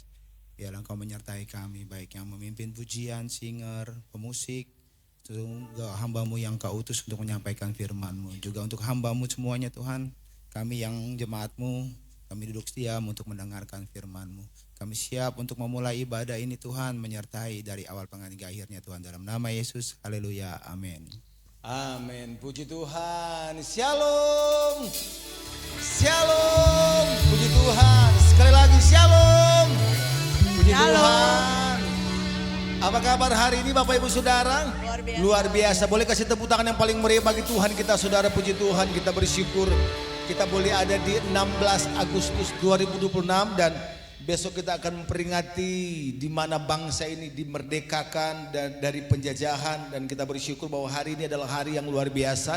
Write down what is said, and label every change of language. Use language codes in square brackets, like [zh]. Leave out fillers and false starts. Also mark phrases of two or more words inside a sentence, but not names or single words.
[id] Biarlah Engkau menyertai kami, baik yang memimpin pujian, singer, pemusik, juga hamba-Mu yang Kau utus untuk menyampaikan firman-Mu. Juga untuk hamba-Mu semuanya Tuhan, kami yang jemaat-Mu, kami duduk diam untuk mendengarkan firman-Mu. Kami siap untuk memulai ibadah ini Tuhan, menyertai dari awal hingga akhirnya Tuhan. Dalam nama Yesus, haleluya, amin. Amin, puji Tuhan. Shalom, shalom, puji Tuhan. Sekali lagi shalom, puji Tuhan. Apa kabar hari ini Bapak Ibu Saudara? Luar biasa. Boleh kasih tepuk tangan yang paling meriah bagi Tuhan kita Saudara. Puji Tuhan, kita bersyukur kita boleh ada di 16 Agustus 2026 dan besok kita akan memperingati di mana bangsa ini dimerdekakan dan dari penjajahan, dan kita bersyukur bahwa hari ini adalah hari yang luar biasa.